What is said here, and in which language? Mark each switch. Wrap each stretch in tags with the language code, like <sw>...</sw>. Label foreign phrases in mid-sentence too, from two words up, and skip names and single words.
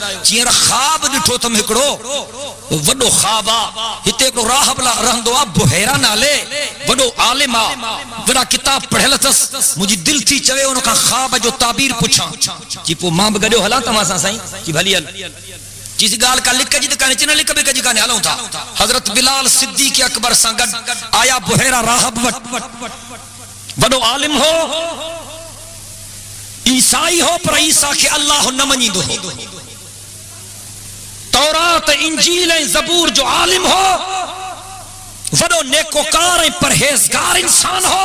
<sd>चीअं ख़्वाब ॾिठो अथमि हिकिड़ो वॾो ख़्वाब आहे, हिते हिकिड़ो राहब रहंदो आहे बुहैरा नाले, वॾो आलिम आहे, वॾा किताब पढ़ियल अथसि, मुंहिंजी दिलि थी चवे उन खां ख़्वाब जो ताबीर पुछां। जी पोइ मां बि गॾियो हलां तव्हां सां साईं? जी भली हल। जिस गाल का लिख जी काने चिन लिख बे कजी काने हलूं था। हजरत बिलाल सिद्दीक़ अकबर सां गॾु आया बुहैरा राहब वटि, वॾो आलिम हो, ईसाई हो, पर ईसा खे अल्लाह न मञींदो हो। तौरात इंजील ऐं ज़बूर जो आलिम हो, वॾो नेकोकार ऐं परहेज़गार इंसान हो।</sd>